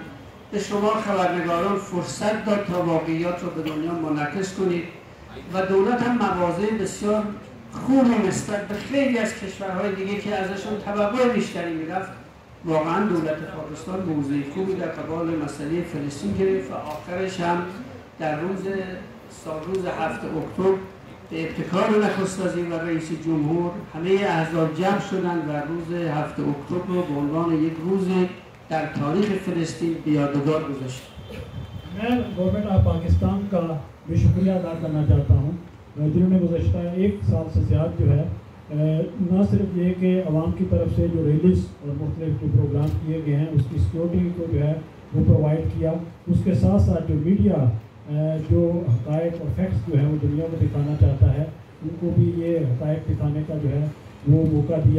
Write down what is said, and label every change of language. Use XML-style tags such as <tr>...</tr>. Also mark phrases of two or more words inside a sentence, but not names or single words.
<fa>به شما خبرنگاران فرصت داد تا واقعیات رو به دنیا منعکس کنید و دولت هم مواضع بسیار خوبی نسبت به خیلی از کشورهای دیگه که ازشون توقع بیشتری میرفت، واقعا دولت پاکستان موضع خوبی در قبال مسئله فلسطین گرفت و آخرش هم در روز 7 اکتبر به ابتکار نخست وزیر و رئیس جمهور همه احزاب جمع شدند و روز 7 اکتبر رو به عنوان یک روز در تاریخ فلسطین به یادگار گذاشت.</fa> <ur>میں</ur> <en>Government of Pakistan</en> <ur>کا بھی شکریہ ادا کرنا چاہتا ہوں جنہوں نے گزشتہ ایک سال سے زیادہ جو ہے نہ صرف یہ کہ عوام کی طرف سے جو ریلیز اور مختلف جو پروگرام کیے گئے ہیں اس کی سیکورٹی کو جو ہے وہ پرووائڈ کیا، اس کے ساتھ ساتھ جو میڈیا جو حقائق اور فیکٹس جو ہے وہ دنیا کو دکھانا چاہتا ہے ان کو بھی یہ حقائق دکھانے کا جو ہے وہ موقع دیا.</ur>